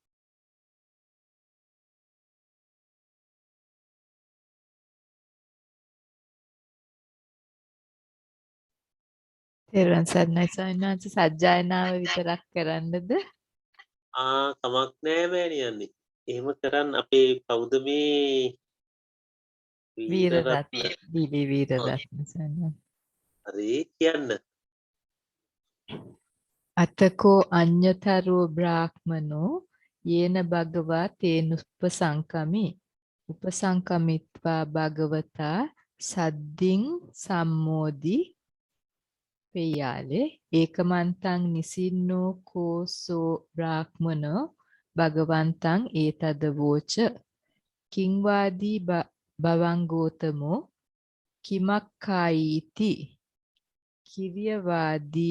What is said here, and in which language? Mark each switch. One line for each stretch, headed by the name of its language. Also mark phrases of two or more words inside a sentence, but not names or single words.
Sinhala: තෙරුවන් සරණයි ස්වාමීන් වහන්සේ සජ්ජායනාව විතරක් කරන්නද? කමක් නැහැ මෑණියනි. එහෙම කරන්න අපේ කවුද මේ වීරරත්න වීරරත්න වීරරත්න ස්වාමීන් හරි කියන්න.
Pali: අතකෝ අඤ්ඤතරෝ බ්‍රාහ්මනෝ යේන භගවා තේනුප්පසංකමි උපසංකමිත්වා භගවතා සද්දින් සම්මෝදි පෙයාලේ ඒකමන්තං නිසින්නෝ කෝසෝ බ්‍රාහ්මනෝ භගවන්තං ඒතද වෝච කිංවාදී භවං ගෝතමෝ කිමක්ඛායිති කිරියවාදී